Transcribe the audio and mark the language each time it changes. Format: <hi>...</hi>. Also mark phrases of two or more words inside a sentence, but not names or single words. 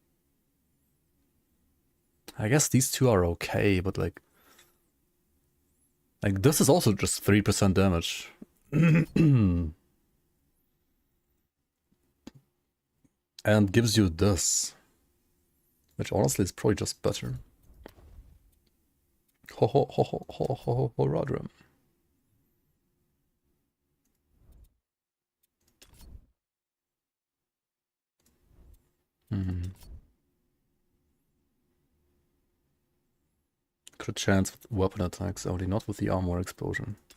<en>I guess these two are okay, but like this is also just 3% damage. And gives you this, which honestly is probably just better. Ho ho ho ho ho ho ho Rodram. Crit chance with weapon attacks only, not with the armor explosion.</en>